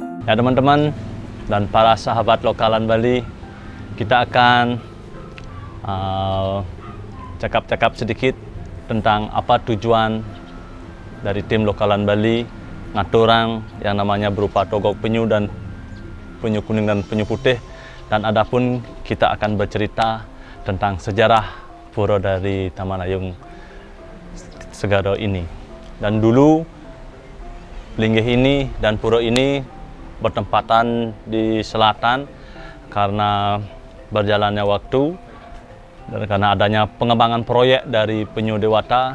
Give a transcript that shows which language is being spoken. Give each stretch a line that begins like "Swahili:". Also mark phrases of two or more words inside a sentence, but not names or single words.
Indonesian: Ya teman-teman dan para sahabat lokalan Bali, kita akan cakap-cakap sedikit tentang apa tujuan dari tim lokalan Bali ngaturang yang namanya berupa togok penyu dan penyu kuning dan penyu putih. Dan adapun kita akan bercerita tentang sejarah pura dari Taman Ayung Segara ini. Dan dulu Linggih ini dan pura ini bertempatan di selatan karena berjalannya waktu dan karena adanya pengembangan proyek dari Penyu Dewata.